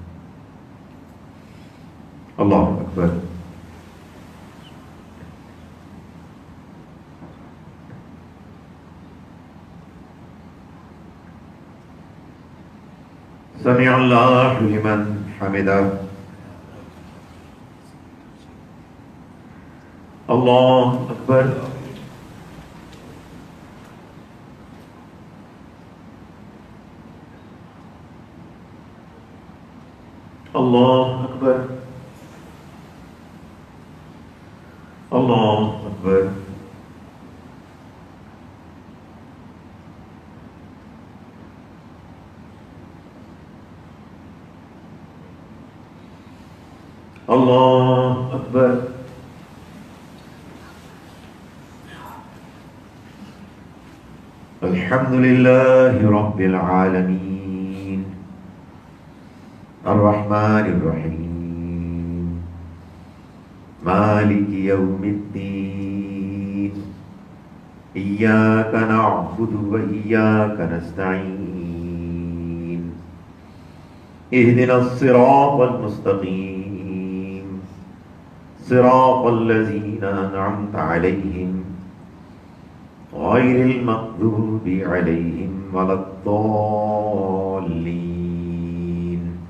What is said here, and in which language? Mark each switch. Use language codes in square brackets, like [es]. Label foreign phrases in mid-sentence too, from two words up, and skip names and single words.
[ar] الله أكبر. سمع الله لمن حمده. اللہ اکبر. اللہ اکبر. اللہ اکبر. اللہ اکبر. الحمد لله رب العالمين الرحمن الرحيم مالك يوم الدين إياك نعبد وإياك نستعين اهدنا الصراط المستقيم صراط الذين أنعمت عليهم غير المغضوب عليهم ولا الضالين.